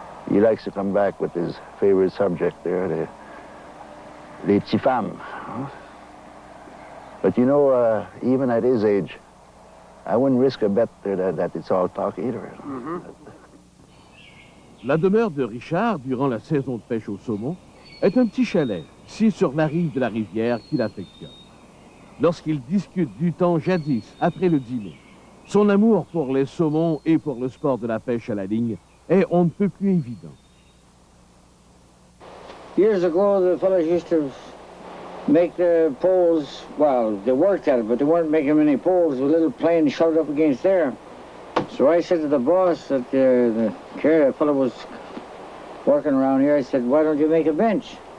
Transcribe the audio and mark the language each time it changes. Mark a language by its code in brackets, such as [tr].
[en] He likes to come back with his favorite subject there, [fr] les petites femmes. [en] But you know, even at his age, I wouldn't risk a bet there that it's all talk either. [fr] La demeure de Richard, durant la saison de pêche au saumon, est un petit chalet, situé sur la rive de la rivière qu'il affectionne. Lorsqu'il discute du temps jadis, après le dîner, son amour pour les saumons et pour le sport de la pêche à la ligne est on ne peut plus évident. [en] Years ago, the fellows used to make the poles, well, they worked at it, but they weren't making many poles with little planes shoved up against there. So I said to the boss that the fellow was working around here, I said, why don't you make a bench?